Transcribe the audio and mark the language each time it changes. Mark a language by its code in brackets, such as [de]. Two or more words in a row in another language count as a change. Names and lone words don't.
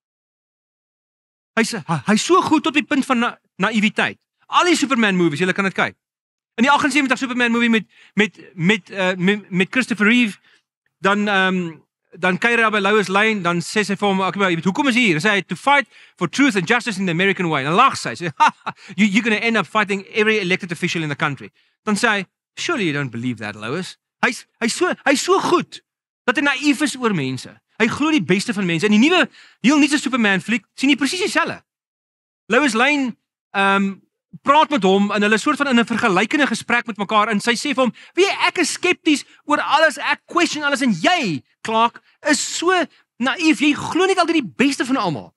[af] Hy's so goed tot die punt van naïwiteit. Al die Superman movies, julle kan dit kyk. In die 78 Superman movie met Christopher Reeve, dan kyk hy by Lois Lane, dan sê sy vir hom, okay, hoekom is hy hier? Hy sê, [en] to fight for truth and justice in the American way. [af] En dan lag sy, [en] you're going to end up fighting every elected official in the country. [af] Dan sê hy, [en] surely you don't believe that, Lois. [af] Hy's so goed, dat hy naïef is oor mense. Hy glo die beste van mense. En die heel nuutste Superman fliek, sien jy presies dieselfde. Lois Lane, praat met hom en hulle soort van in 'n vergelykende gesprek met mekaar en sy sê vir hom, "Wie ek is skepties oor alles, ek question alles en jy, Clark, is so naïef, jy glo net altyd die beste van almal."